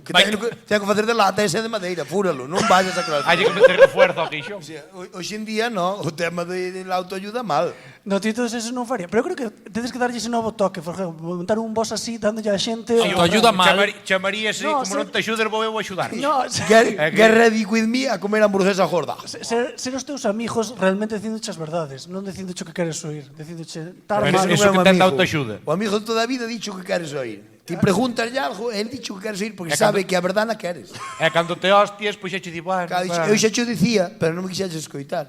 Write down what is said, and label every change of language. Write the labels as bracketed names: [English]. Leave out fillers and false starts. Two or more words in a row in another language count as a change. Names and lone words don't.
[Galician] Que ten que facer de lata ese de madeira, fúralo, non vayas a CrossFit. Hai que meter fuerza ao queixón. Hoxe en día, no, o tema [Spanish] de la autoayuda [Galician] mal. No, ti todos eso non faría. Pero eu creo que tedes que darlle ese novo toque, por exemplo, montar un boss así, dándolle a xente... Autoaxuda mal. Chamaríase, No, como non te axudes, vou eu axudar. No, [English] Get ready with me [Galician] a comer hamburguesa gorda. ser os teus amigos realmente dicíndoche as verdades, non dicíndoche o que queres oír, dicíndoche tar Pero mal. eso Non é que un ten de amigo. autoaxuda. O amigo de toda a vida dicho que queres oír. Ti preguntas algo, el dicho que queres oír porque É sabe cando- que a verdade na queres. E cando te hostias, pois xa che di, bueno, Eu xa te dicía, pero non me quixeches escoitar.